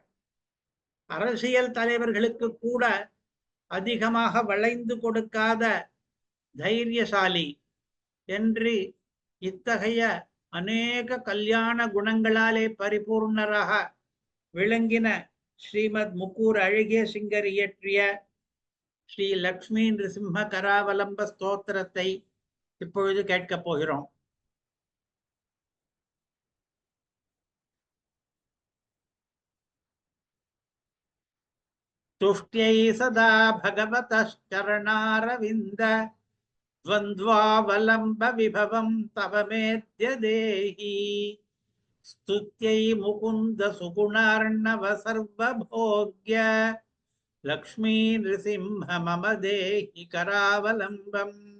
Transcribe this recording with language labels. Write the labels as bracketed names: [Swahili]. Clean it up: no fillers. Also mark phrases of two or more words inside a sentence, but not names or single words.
[Tamil] அரசியல் தலைவர்களுக்கு கூட அதிகமாக வளைந்து கொடுக்காத தைரியசாலி என்று இத்தகைய அநேக கல்யாண குணங்களாலே பரிபூர்ணராக விளங்கின ஸ்ரீமத் முக்கூர் அழகிய சிங்கர் இயற்றிய ஸ்ரீ லக்ஷ்மி நரசிம்ம கராவலம்ப ஸ்தோத்திரத்தை இப்பொழுது கேட்கப் போகிறோம். [Sanskrit] तुष्ट्यै सदा भगवतः चरणारविन्द द्वन्द्वावलम्ब विभवं तव मेद्य देहि स्तुत्यै मुकुन्द सुगुणार्णव सर्वभोग्य लक्ष्मी नृसिंह मम देहि करावलम्बम्।